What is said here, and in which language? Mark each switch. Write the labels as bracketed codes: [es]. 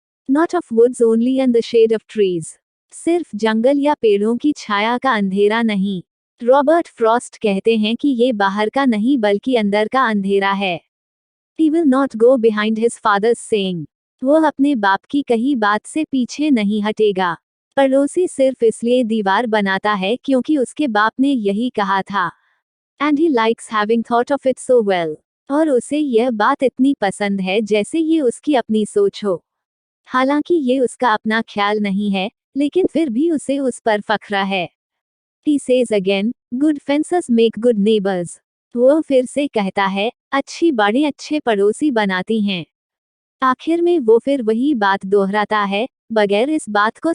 [en] Not of woods only and the shade of trees. [hi] सिर्फ जंगल या पेड़ों की छाया का अंधेरा नहीं। रॉबर्ट फ्रॉस्ट कहते हैं कि ये बाहर का नहीं बल्कि अंदर का अंधेरा है। [en] He will not go behind his father's saying. [hi] वह अपने बाप की कही बात से पीछे नहीं हटेगा। पड़ोसी सिर्फ इसलिए दीवार बनाता है क्योंकि उसके बाप ने यही कहा था। [en] And he likes having thought of it so well. [hi] और उसे यह बात इतनी पसंद है जैसे ये उसकी अपनी सोच हो। हालांकि ये उसका अपना ख्याल नहीं है, लेकिन फिर भी उसे उस पर फख्र है। [en] He says again, good fences make good neighbors. [hi] वो फिर से कहता है, अच्छी बाड़ें अच्छे पड़ोसी बनाती हैं। आखिर में वो फिर वही बात दोहराता है, बगैर इस बात को